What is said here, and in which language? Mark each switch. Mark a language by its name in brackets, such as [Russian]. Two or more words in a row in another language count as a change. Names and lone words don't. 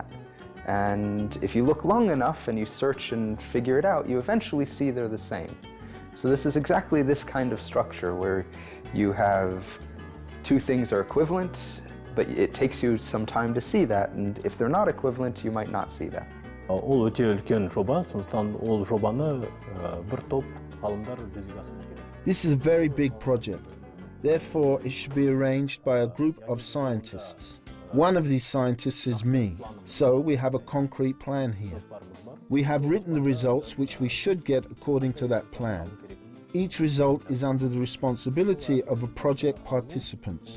[English] And if you look long enough and you search and figure it out, you eventually see they're the same. So this is exactly this kind of structure where you have two things are equivalent, but it takes you some time to see that. And if they're not equivalent, you might not see that. [Kazakh] Ол өте үлкен жоба, сондықтан ол жобаны бір топ ғалымдар жүзеге асыру керек. [English] This is a very big project. Therefore, it should be arranged by a group of scientists. One of these scientists is me, so we have a concrete plan here. We have written the results which we should get according to that plan. Each result is under the responsibility of a project participants.